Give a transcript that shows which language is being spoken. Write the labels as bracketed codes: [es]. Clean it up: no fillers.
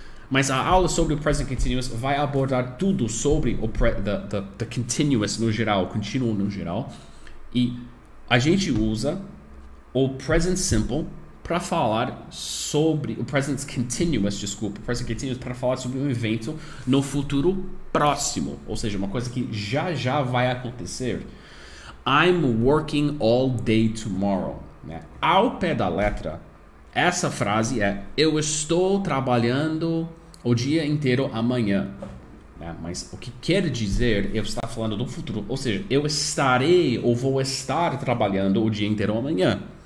[pt] Mas a aula sobre o present continuous vai abordar tudo sobre o the continuous no geral, o contínuo no geral. E a gente usa o present simple para falar sobre o present continuous, para falar sobre um evento no futuro próximo, ou seja, uma coisa que já vai acontecer. [en] I'm working all day tomorrow. [pt] Né? Ao pé da letra, essa frase é eu estou trabalhando o dia inteiro amanhã. Né? Mas o que quer dizer eu estar falando do futuro, ou seja, eu estarei ou vou estar trabalhando o dia inteiro amanhã.